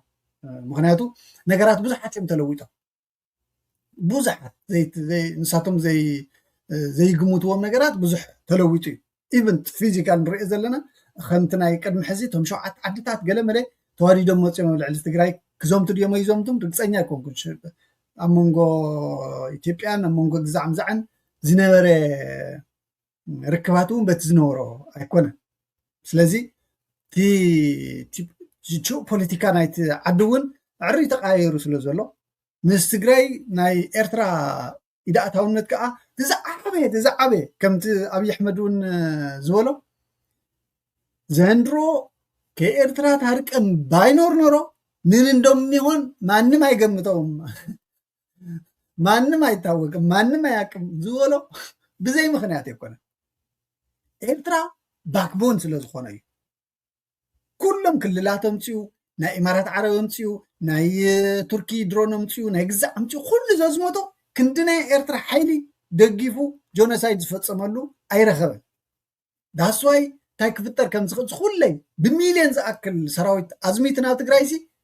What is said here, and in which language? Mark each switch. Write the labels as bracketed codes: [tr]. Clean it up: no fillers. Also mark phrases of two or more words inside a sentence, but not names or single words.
[ti] ምክንያቱ ነገራት ብዙሓት እዮም ተለዊጦም ብዙሓት ንሳቶም ዘይግምትዎም ነገራት ብዙሕ ተለዊጡ እዩ ኢቨን ፊዚካል ንሪኦ ዘለና ከምቲ ናይ ቅድሚ ሕዚ እቶም 7 ዓድታት ገለመለ ተዋዲዶም መፅኦም ኣብ ልዕሊ ትግራይ ክዘምቱ ድዮም ኣይዘምቱም ርግፀኛ ኣይኮንኩን ኣብ መንጎ ኢትዮጵያን ኣብ መንጎ ግዛዕ ምዛዕን ዝነበረ ርክባት እውን በቲ ዝነበሮ ኣይኮነን ስለዚ ሽዑ ፖለቲካ ናይቲ ዓዲ እውን ዕሪ ተቃየሩ ስለ ዘሎ ምስ ትግራይ ናይ ኤርትራ ኢዳእታውነት ከዓ ዝዓበየ ከምቲ ኣብይ ኣሕመድ እውን ዝበሎ ዘንድሮ [am] ከኤርትራ ታርቀም ባይኖር ኖሮ ንንንዶም ይሆን ማንም አይገምተውም ማንም አይታወቅም ማንም አያውቅም [ti] ዝበሎ ብዘይ ምክንያት ይኮነ ኤርትራ ባክቦን ስለዝኾነ እዩ ኩሎም ክልላቶም ፅዩ ናይ ኢማራት ዓረብ ምፅዩ ናይ ቱርኪ ድሮን ምፅዩ ናይ ግዛዕ ምፅዩ ኩሉ ዘዝመቶ ክንዲ ናይ ኤርትራ ሓይሊ ደጊፉ ጆኖሳይድ ዝፈፀመሉ ኣይረኸበን ዳስዋይ እንታይ ክፍጠር ከም ዝኽእል ኩለይ ብሚልዮን ዝኣክል ሰራዊት ኣዝሚት ናብ ትግራይ ሲ